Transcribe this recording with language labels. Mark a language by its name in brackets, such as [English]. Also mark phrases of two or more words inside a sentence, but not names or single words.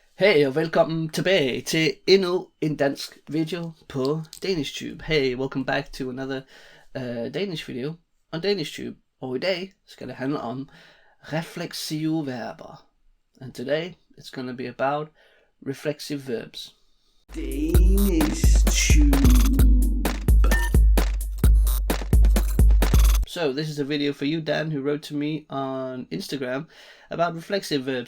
[Danish] Hey og velkommen tilbage til endnu en dansk video på DanishTube. [English] Hey, welcome back to another Danish video on DanishTube. [Danish] Og i dag skal det handle om refleksive verber. [English] And today it's gonna be about reflexive verbs. DanishTube. So this is a video for you, Dan, who wrote to me on Instagram about reflexive verbs.